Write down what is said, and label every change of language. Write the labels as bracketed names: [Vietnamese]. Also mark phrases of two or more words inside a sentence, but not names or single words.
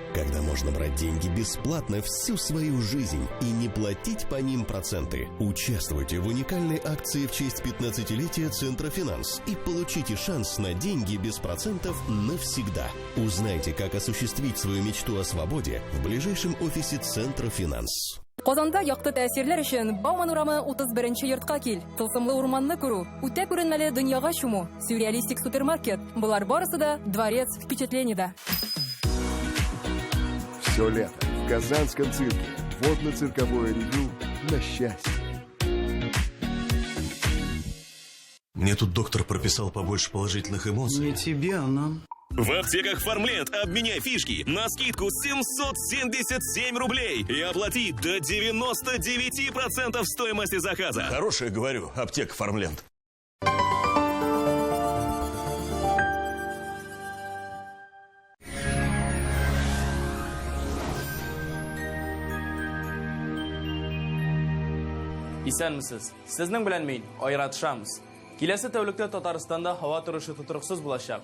[Russian] Когда можно брать деньги бесплатно всю свою жизнь и не платить по ним проценты. Участвуйте в уникальной акции в честь 15-летия Центра Финанс и получите шанс на деньги без процентов навсегда. Узнайте, как осуществить свою мечту о свободе в ближайшем офисе Центра Финанс. [Tatar] Казанда якты тәэсирләр өчен Бауман урамы 31-нче йортка кил. Тылсымлы урманны күрү, үтә күренмәле дөньяга чуму, сюрреалистик супермаркет. Булар барысы да дворец впечатлениедә. [Russian] Все лето в Казанском цирке. Водно-цирковое ревю на счастье. Мне тут доктор прописал побольше положительных эмоций. Не тебе, а нам. В аптеках Фармленд обменяй фишки на скидку 777 рублей и оплати до 99% стоимости заказа. Хорошая, говорю, аптека Фармленд. [Tatar] Исәнмесез. Сезнең белән мин, Айрат Шамс. Киләсе тәүлектә Татарстанда һава торышы тотрыксыз булачак.